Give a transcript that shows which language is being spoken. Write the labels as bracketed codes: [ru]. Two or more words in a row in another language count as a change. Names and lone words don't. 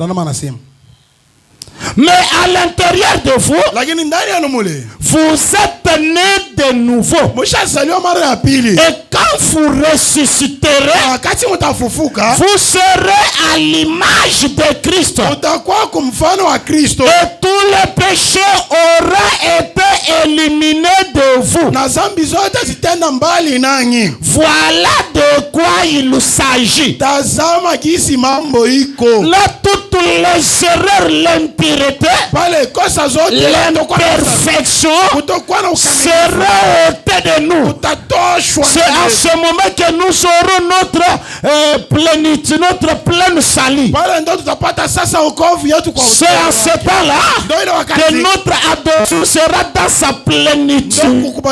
[fr] Mais à l'intérieur de vous, vous êtes nés de nouveau. Et quand vous ressusciterez, vous serez à l'image de Christ. Et tous les péchés auraient été éliminés de vous. [sw] Na zambi zote zitenda mbali nanyi. [fr] Voilà de quoi il s'agit. [sw] Tazama gisi mambo iko. [fr] Là toutes les erreurs, l'impureté, l'imperfection sera ôtée de nous. C'est à ce moment que nous aurons notre plénitude, notre pleine salut. C'est à ce temps-là que notre adoption sera dans sa plénitude.